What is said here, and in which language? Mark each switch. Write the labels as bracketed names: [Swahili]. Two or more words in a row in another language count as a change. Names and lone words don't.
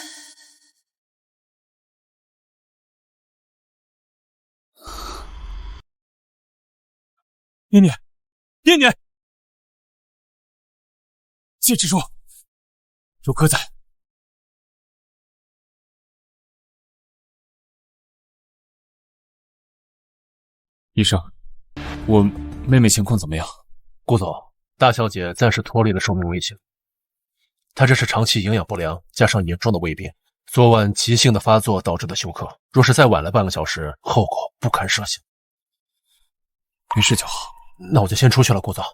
[Chinese] 念念，念念，接着说，有哥在。医生，我妹妹情況怎麼樣？顧總，大小姐暫時脫離了生命危險，她這是長期營養不良加上嚴重的胃病，昨晚急性的發作導致的休克，若是再晚了半個小時，後果不堪設想。沒事就好。那我就先出去了，顧總。